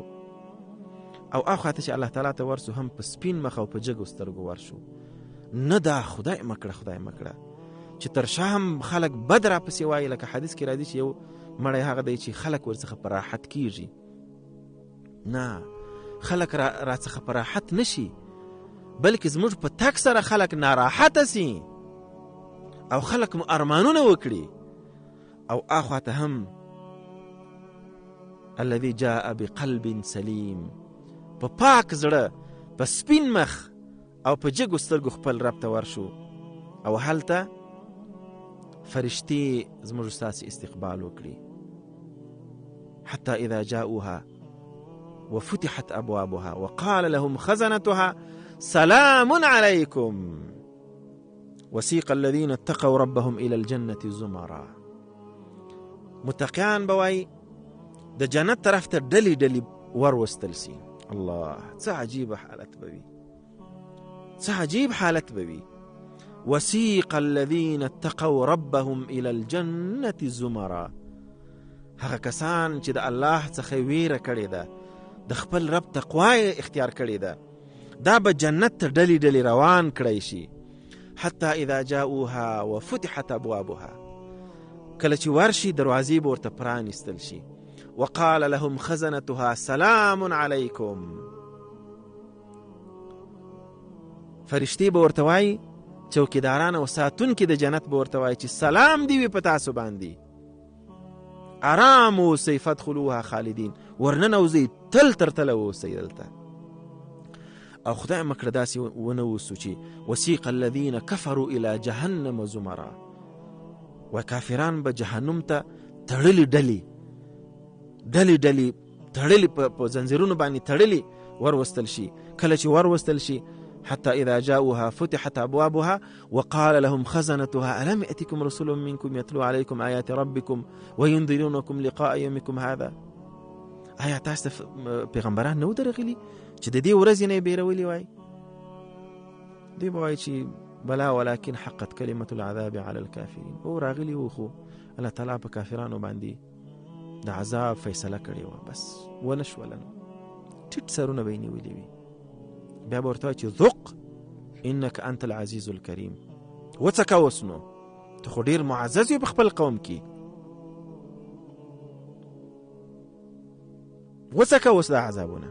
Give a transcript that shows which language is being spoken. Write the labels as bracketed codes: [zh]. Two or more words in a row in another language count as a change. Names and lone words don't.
[ps] او اخواته چې الله تعالی ته ورسو هم په سپین مخ او په جګو سترګو ورشو، نه دا خدای مکړه چې تر شا هم خلک بد را پسې وایي، لکه حدیث کې راځي چې یو مړی هغه دی چې خلک ورڅخه په راحت کیږي. نه، خلک را څخه په راحت نشي، بلکې زموږ په تک سره خلک ناراحته سي او خلک مو ارمانونه وکړي. او اخواته هم [ar] الذي جاء بقلب سلیم، [ps] په پاک زړه، په سپین مخ او په جګو سترګو خپل رب ته ورشو، او هلته فرشتي زموږ ستاسې استقبال وکړي. [ar] حتى اذا جاءوها وفتحت ابوابها وقال لهم خزنتها سلام عليكم وسيق الذين اتقوا ربهم الى الجنة زمرا. [ps] متقیان بوای د جنت طرف ته ډلې وروستل سي. الله، څه عجیب حالت بوي. [ar] وسيق الذين اتقوا ربهم الى الجنة زمرا، [ps] هغه کسان چې د الله څخه ویره کړې ده، د خپل رب تقوا اختیار کړې ده، دا به جنت ته ډلې روان کړی شي. [ar] حتى اذا جاءوها وفتحت ابوابها، [ps] کله چې ورشي دروازې به ورته پرانیستل شي. وقال لهم خزنتها [ar] سلام علیکم، [ps] فرشتي به ورته وایي، چوکیداران او ساتونکي د جنت به ورته وایي چې سلام دی وي په تاسو باندې، آرام اوسئ، [ar] فادخلوها خالدین، [ps] ورننوځئ تل تر تله اوسئ دلته. او خدای مکړه داسې ونه اوسو چې [ar] وسیق الذین کفروا الى جهنم زمرا، [ps] و کافران به جهنم ته تړلي ډلې تړلي په زنځیرونو باندې تړلي وروستل شي. کله چې وروستل شي [ar] حتى اذا جاءوها فتحت ابوابها وقال لهم خزنتها الم ياتكم رسل منكم يتلو عليكم آيات ربكم وينذرونكم لقاء يومكم هذا. [ps] آیا تاسو پیغمبران نو درغلي چې د دې ورځې نه بیرولي وای؟ دوی وایي چې [ar] بلا ولكن حقت كلمة العذاب على الكافرين. [ps] او راغلی و خو الله تعالی په کافرانو باندې د عذاب فیصله کړې و، بس ونشولن ټیټ سرونه به یې نیولي وي. بیا به ورته چې [ar] ذق انک انت العزیز الکریم، [ps] وڅکه اوس نو ته خو ډېر معزز یې په خپل قوم کې، وڅکه اوس دا عذابونه.